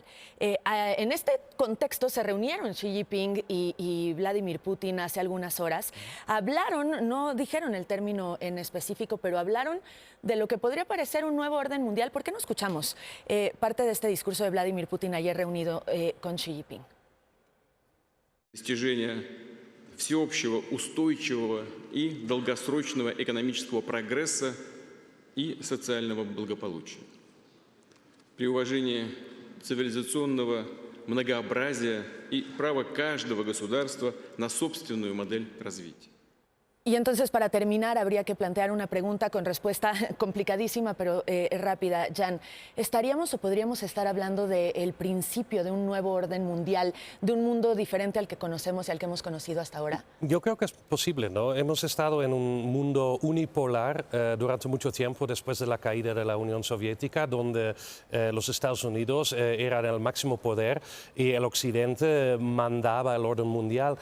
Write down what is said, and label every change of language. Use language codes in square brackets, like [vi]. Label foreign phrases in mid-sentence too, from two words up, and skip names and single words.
[es] En este contexto se reunieron Xi Jinping y Vladimir Putin hace algunas horas. Hablaron, no dijeron el término en específico, pero hablaron de lo que podría parecer un nuevo orden mundial. ¿Por qué no escuchamos parte de este discurso de Vladimir Putin ayer reunido con Xi Jinping? [ru] Достижение всеобщего, устойчивого и долгосрочного экономического прогресса и социального благополучия. При уважении цивилизационного многообразия и права каждого государства на собственную модель развития. [es] Y entonces, para terminar, habría que plantear una pregunta con respuesta complicadísima, pero rápida. Jan, ¿estaríamos o podríamos estar hablando del principio de un nuevo orden mundial, de un mundo diferente al que conocemos y al que hemos conocido hasta ahora? Yo creo que es posible, ¿no? Hemos estado en un mundo unipolar durante mucho tiempo después de la caída de la Unión Soviética, donde los Estados Unidos eran el máximo poder y el Occidente mandaba el orden mundial.